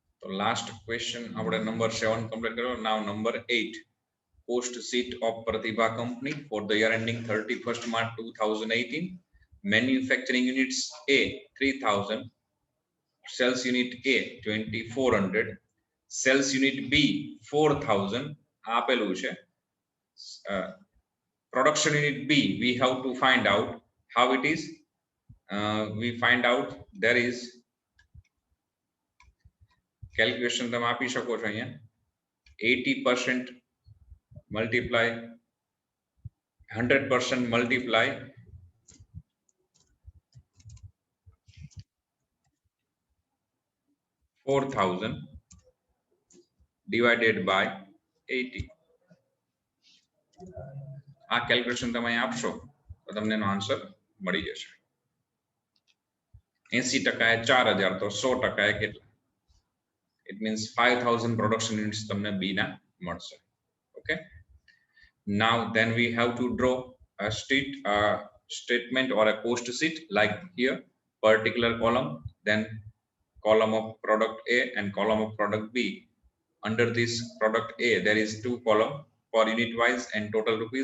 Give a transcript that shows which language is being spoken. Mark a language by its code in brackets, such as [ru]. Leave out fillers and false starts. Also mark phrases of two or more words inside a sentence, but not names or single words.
[en] last question [gu] આપણે નંબર 7 કમ્પ્લીટ કર્યો. [en] now number 8, post sheet of Pratibha company for the year ending 31st March 2018. Manufacturing units A 3000, sales unit A 2400, sales unit B 4000 [gu] આપેલું છે. [en] Production unit B we have to find out how it is. We find out there is calculation [gu] તમે આપી શકો છો અહીંયા. [en] 80% multiply 100% multiply 4000 divided by 80. [gu] આ કેલ્ક્યુલેશન તમે અહીં આપશો તો તમને એનો આન્સર મળી જશે. 80% એ 4000 તો 100% એ કેટલા? [en] It means 5000 production units [gu] તમને B ના મળશે. [en] Okay, now then we have to draw a statement or a cost sheet like here. Particular column, then column of product A and column of product B. Under this product A there is 2 column per unit wise and total rupees.